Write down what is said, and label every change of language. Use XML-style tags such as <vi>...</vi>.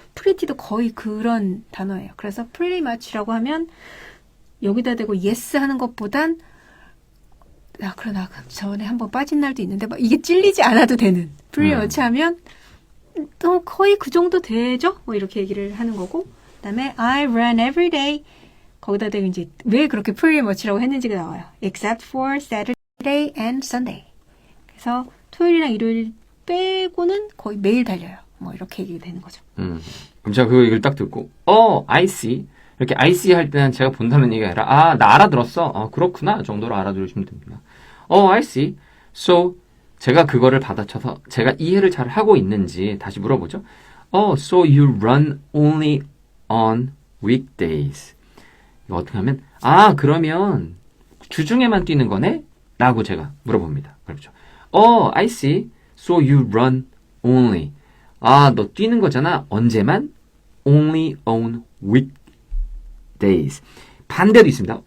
<ko>pretty도 거의 그런 단어예요. 그래서 pretty much라고 하면 여기다 대고 yes 하는 것보단 그래, 나 전에 한번 빠진 날도 있는데, 막 이게 찔리지 않아도 되는. pretty 하면, 또 거의 그 정도 되죠? 뭐 이렇게 얘기를 하는 거고. 그 다음에,</ko> <en>I run every day.</en> <ko>거기다 대고 이제, 왜 그렇게 pretty much라고 했는지가 나와요.</ko> <en>except for Saturday and Sunday.</en> <ko>그래서 토요일이랑 일요일 빼고는 거의 매일 달려요. 뭐 이렇게 얘기가 되는 거죠. 그럼 제가 그 얘기를 딱 듣고, I see. 이렇게 I see 할 때는 제가 본다는 얘기가 아니라, 나 알아들었어. 그렇구나. 정도로 알아들으시면 됩니다.</ko> <en>I see.</en> <ko>So, 제가 그거를 받아쳐서 제가 이해를 잘 하고 있는지 다시 물어보죠.</ko> <en>So you run only on weekdays.</en> <ko>이거 어떻게 하면, 그러면 주중에만 뛰는 거네? 라고 제가 물어봅니다. 그렇죠.</ko> <en>I see. So you run only.</en> <ko>너 뛰는 거잖아. 언제만?</ko> <en>Only on weekdays.</en> <ko>반대도 있습니다.</ko>